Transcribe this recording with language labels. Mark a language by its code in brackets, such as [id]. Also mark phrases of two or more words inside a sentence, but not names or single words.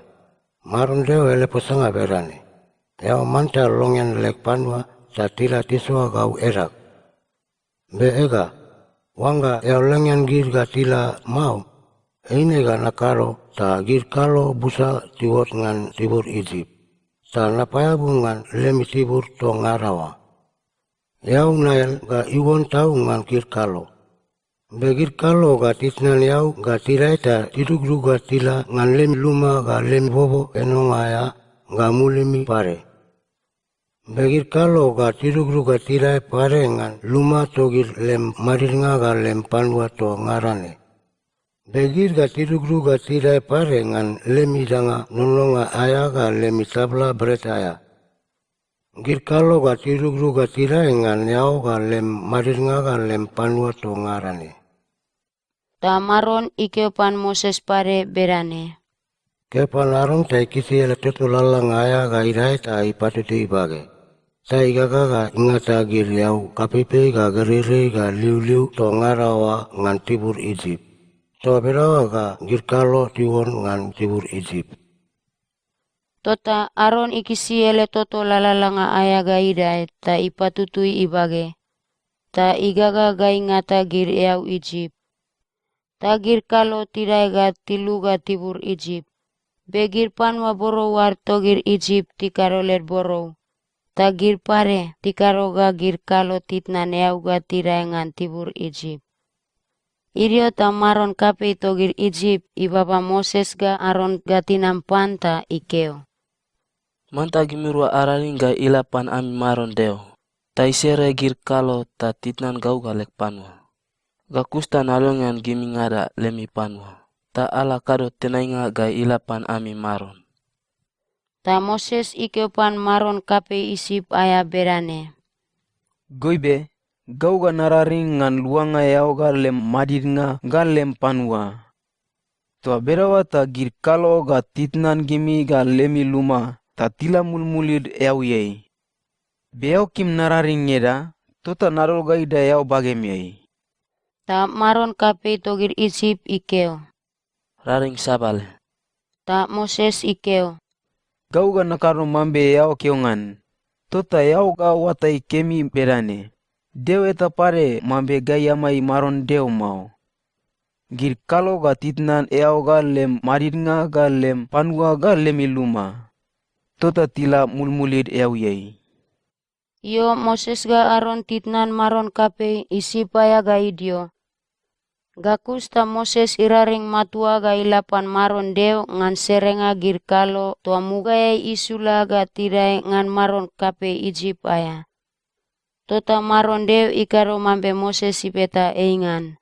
[mna] Maron deo ele posanga berane. Yau manta longen lek panwa ta tila tiswa gau erak. Be ega, wanga yau lengen gir ga tila mau, eine ga nakaro ta gir kalo busa tiwot ngan tibur Egypt. Ta napayabu ngan lemi tibur to ngarawa. Yau nael ga iwon tau ngan gir kalo. Be gir kalo ga tisnan yau ga tirai ta tidugru ga tila ngan lemi luma ga lemi bobo enongaya ga mulimi pare. Begir kalo ga tidugru ga tirai pare ngan luma togir lem maringa ga lem panwa to ngarane. Begir ga tidugru ga tirai pare ngan lemi danga nolonga aya ga lemi tabla bret aya. Gir kalo ga tidugru ga tirai ngan yau ga lem maringa ga lem panwa to ngarane. Ta maron ikeopan Moses pare berane. Kepan Aron ta ikisi ele toto lalang aya ga irai ta ipatutu ibage. Ta igaga ga ingata gir yau kapipe ga gerere ga liu to ngarawa ngan tibur Egypt. To berawa ga gir kalo tiwon ngan tibur Egypt. Tota Aron ikisi ele toto lalalanga aya ga idai ta ipatutui ibage. Ta igaga ga ingata gir eau Egypt. Ta gir kalo tirai ga tilu ga tibur Egypt. Begir panwa borowar togir Egypt tikaro ler borow. Ta gir pare tikaroga gir kalo titnan eauga tiraengan tibur Ijip. Irio ta maron kapei togir Ijip ibaba Moses ga Aron ga tinampan ta ikeo. Manta gimirua araring ga ilapan ami maron deo. Ta isere gir kalo ta titnan gau ga lek panua. Ga kusta nalongan gimi ngada lemi panua. Ta ala kado tenainga ga ilapan ami maron. Ta Moses ikeopan maron kapei Isip aya berane. Goibe, gau ga nararing ngan luanga yao ga lem madid ga lem panua. Tua berawa ta gir kalo ga titnan gimi ga lemi luma ta tila mulmulid yau yei. Beau kim nararing ngeda, tota narol ga ida yao bagem yei. Ta maron kapei togir Isip ikeo. Raring sabale. Ta Moses ikeo. Gau ga nakaro mambe yao keongan. Tota yao ga watai kemi berane. Deo eta pare mambe gai amai maron deo mau. Gir kalo ga titnan yao ga lem marid ga lem panua ga lemi luma. Tota tila mulmulid yau yei. Yo Moses ga Aron titnan maron kapei Isip aya ga idio. Gakus ta Moses iraring matua ga ilapan maron deo ngan serenga gir kalo tua mugaya isula ga tirai ngan maron kape Ijip aya. Tota maron deo ikaro mambe Moses ipeta eingan.